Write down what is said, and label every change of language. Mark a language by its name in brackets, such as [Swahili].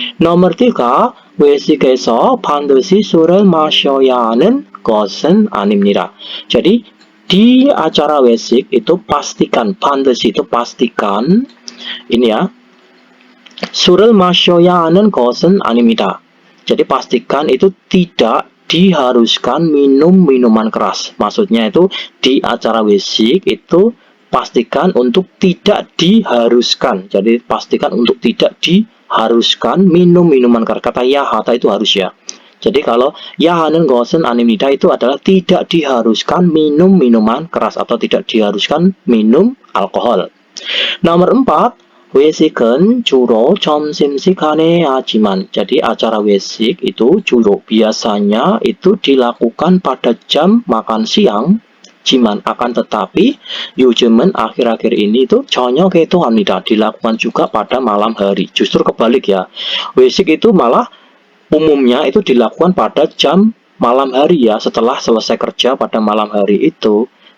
[Indonesian] Nomor 3, [Korean] 외식에서 반드시 술을 마셔야 하는 것은 아닙니다. [Indonesian] Jadi di acara wesik itu pastikan, 반드시 itu pastikan ini ya, [Korean] 술을 마셔야 하는 것은 아닙니다. [Indonesian] Jadi pastikan itu tidak diharuskan minum minuman keras. Maksudnya itu di acara wesik itu pastikan untuk tidak diharuskan. Jadi pastikan untuk tidak diharuskan minum minuman keras. Kata yahata itu harus ya. Jadi kalau yaha는 것은 아닙니다 itu adalah tidak diharuskan minum minuman keras atau tidak diharuskan minum alkohol. Nomor 4, [Korean] 외식은 주로 점심시간에 하지만. [Indonesian] Jadi acara wesik itu 주로 biasanya itu dilakukan pada jam makan siang. Jiman akan tetapi 요즘은 akhir-akhir ini itu [Korean] 저녁에도 합니다. [Indonesian] Dilakukan juga pada malam hari. Justru kebalik ya. Wesik itu malah umumnya itu dilakukan pada jam malam hari ya, setelah selesai kerja pada malam hari itu.